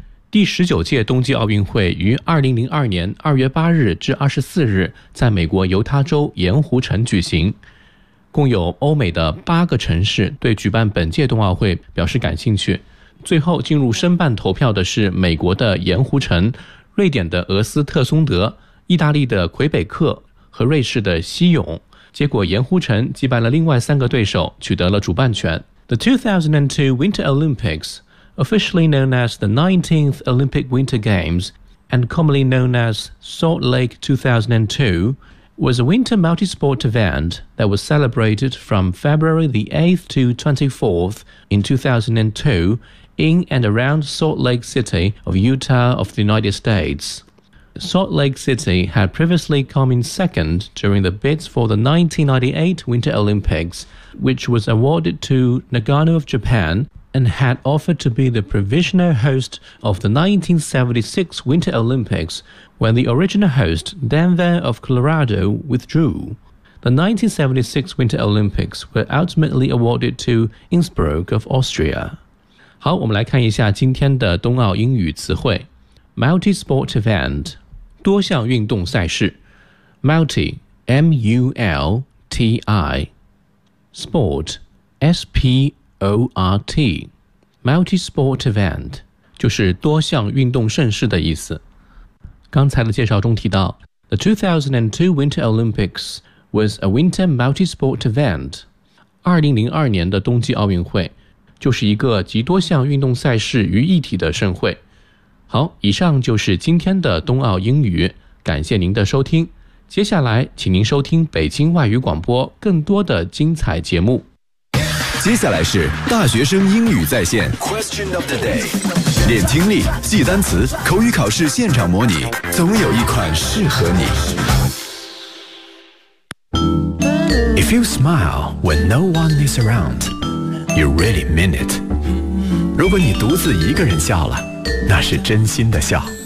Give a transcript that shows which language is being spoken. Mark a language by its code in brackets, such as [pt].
[zh] 第19届冬季奥运会于2002年2月8日至24日在美国犹他州盐湖城举行，共有欧美的八个城市对举办本届冬奥会表示感兴趣，最后进入申办投票的是美国的盐湖城、瑞典的俄斯特松德、意大利的魁北克和瑞士的西勇。结果盐湖城击败了另外三个对手，取得了主办权。 [en] The 2002 Winter Olympics, officially known as the 19th Olympic Winter Games and commonly known as Salt Lake 2002, was a winter multi-sport event that was celebrated from February the 8th to 24th in 2002. In and around Salt Lake City of Utah of the United States. Salt Lake City had previously come in second during the bids for the 1998 Winter Olympics, which was awarded to Nagano of Japan and had offered to be the provisional host of the 1976 Winter Olympics when the original host, Denver of Colorado, withdrew. The 1976 Winter Olympics were ultimately awarded to Innsbruck of Austria. [zh] 好，我们来看一下今天的冬奥英语词汇。 [en] Multi-sport event, [zh] 多项运动赛事。 [en] Multi, M-U-L-T-I. Sport, S-P-O-R-T. Multi-sport event, [zh] 就是多项运动盛事的意思。刚才的介绍中提到 [en] The 2002 Winter Olympics was a winter multi-sport event. [zh] 2002年的冬季奥运会就是一个集多项运动赛事于一体的盛会。好，以上就是今天的冬奥英语，感谢您的收听。接下来，请您收听北京外语广播更多的精彩节目。接下来是大学生英语在线 [en] Question of the Day， [zh] 练听力、记单词、口语考试现场模拟，总有一款适合你。 [en] If you smile when no one is around. You really mean it. [zh] 如果你独自一个人笑了，那是真心的笑。